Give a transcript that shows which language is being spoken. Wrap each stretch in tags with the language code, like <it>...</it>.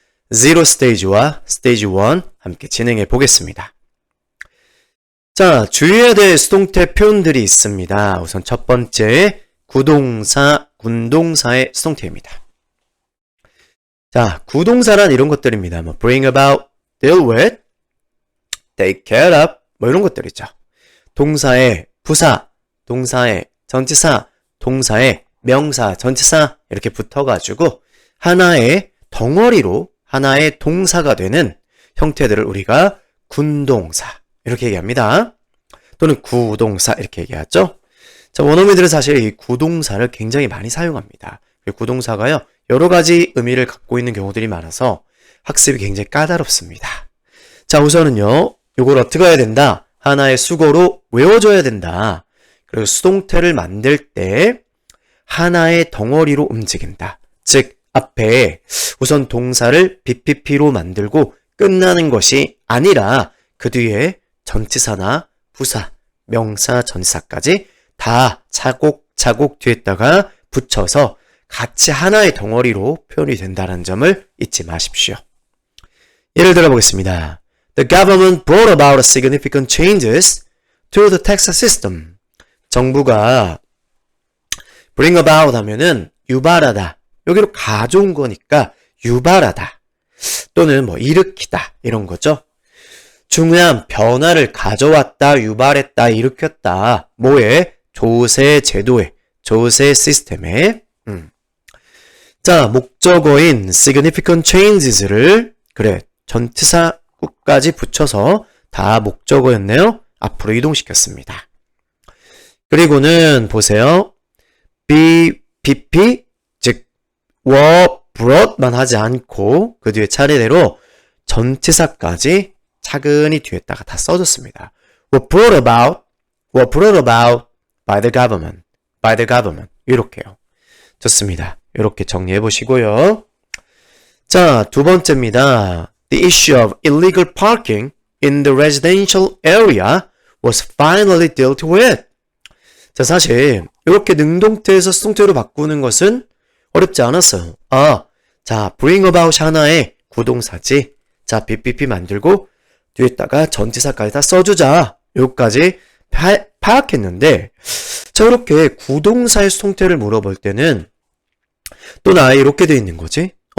<ko>Zero Stage와 Stage 1 함께 진행해 보겠습니다. 자, 주의해야 될 수동태 표현들이 있습니다. 우선 첫 번째 구동사, 군동사의 수동태입니다. 자, 구동사란 이런 것들입니다. 뭐</ko> <en>bring about, deal with, take care of,</en> <ko>뭐 이런 것들이죠. 동사의 부사, 동사의 전치사, 동사의 명사, 전치사 이렇게 붙어가지고 하나의 덩어리로 하나의 동사가 되는 형태들을 우리가 군동사 이렇게 얘기합니다. 또는 구동사 이렇게 얘기하죠. 자, 원어민들은 사실 이 구동사를 굉장히 많이 사용합니다. 구동사가요, 여러 가지 의미를 갖고 있는 경우들이 많아서 학습이 굉장히 까다롭습니다. 자, 우선은요, 이걸 어떻게 해야 된다? 하나의 수거로 외워줘야 된다. 그리고 수동태를 만들 때 하나의 덩어리로 움직인다. 즉, 앞에 우선 동사를 BPP로 만들고 끝나는 것이 아니라 그 뒤에 전치사나 부사, 명사, 전치사까지 다 차곡차곡 뒤에다가 붙여서 같이 하나의 덩어리로 표현이 된다는 점을 잊지 마십시오. 예를 들어 보겠습니다.</ko> <en>The government brought about significant changes to the tax system.</en> <ko>정부가</ko> <en>bring about</en> <ko>하면은 유발하다. 여기로 가져온 거니까 유발하다. 또는 뭐 일으키다. 이런 거죠. 중요한 변화를 가져왔다, 유발했다, 일으켰다. 뭐에? 조세 제도에, 조세 시스템에. 자, 목적어인</ko> <en>significant changes</en> <ko>를 그래 전치사까지 붙여서 다 목적어였네요. 앞으로 이동시켰습니다. 그리고는 보세요. BPP 즉</ko> <en>were brought</en> <ko>만 하지 않고 그 뒤에 차례대로 전치사까지 차근히 뒤에다가 다 써줬습니다.</ko> <en>were brought about by the government</en> <ko>이렇게요. 좋습니다. 이렇게 정리해 보시고요. 자, 두 번째입니다.</ko> <en>The issue of illegal parking in the residential area was finally dealt with.</en> <ko>자, 사실 이렇게 능동태에서 수동태로 바꾸는 것은 어렵지 않았어요. 자,</ko> <en>bring about</en> <ko>하나의 구동사지. 자, BPP 만들고 뒤에다가 전치사까지 다 써주자. 여기까지 파악했는데, 자, 이렇게 구동사의 수동태를 물어볼 때는 또는 아예 이렇게 돼 있는 거지?</ko>